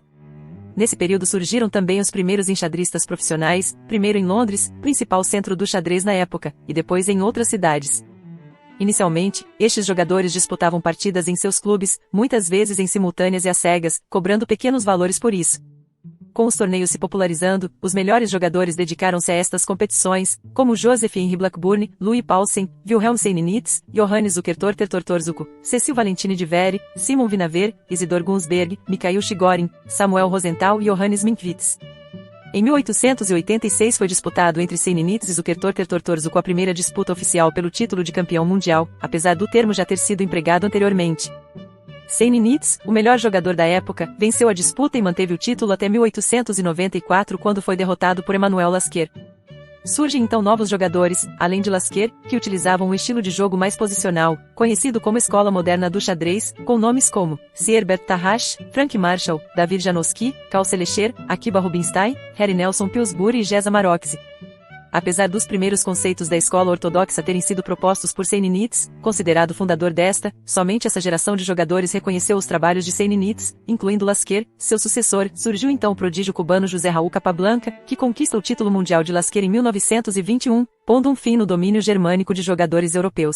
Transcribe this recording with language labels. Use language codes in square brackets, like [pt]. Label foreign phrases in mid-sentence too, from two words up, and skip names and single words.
[pt] Nesse período surgiram também os primeiros enxadristas profissionais, primeiro em Londres, principal centro do xadrez na época, e depois em outras cidades. Inicialmente, estes jogadores disputavam partidas em seus clubes, muitas vezes em simultâneas e às cegas, cobrando pequenos valores por isso. Com os torneios se popularizando, os melhores jogadores dedicaram-se a estas competições, como Joseph Henry Blackburne, Louis Paulsen, Wilhelm Seininitz, Johannes Zukertor Tertortorzuko, Cecil Valentini de Vere, Simon Vinaver, Isidor Gunsberg, Mikhail Chigorin, Samuel Rosenthal e Johannes Minkwitz. Em 1886 foi disputado entre Seininitz e Zukertor Tertortorzuko a primeira disputa oficial pelo título de campeão mundial, apesar do termo já ter sido empregado anteriormente. Seininitz, o melhor jogador da época, venceu a disputa e manteve o título até 1894 quando foi derrotado por Emmanuel Lasquer. Surgem então novos jogadores, além de Lasquer, que utilizavam um estilo de jogo mais posicional, conhecido como Escola Moderna do Xadrez, com nomes como Sierbert Tarrasch, Frank Marshall, David Janowski, Carl Selecher, Akiba Rubinstein, Harry Nelson Pillsbury e Gesa Maroczy. Apesar dos primeiros conceitos da escola ortodoxa terem sido propostos por Seininitz, considerado fundador desta, somente essa geração de jogadores reconheceu os trabalhos de Seininitz, incluindo Lasquer, seu sucessor. Surgiu então o prodígio cubano José Raul Capablanca, que conquista o título mundial de Lasquer em 1921, pondo um fim no domínio germânico de jogadores europeus.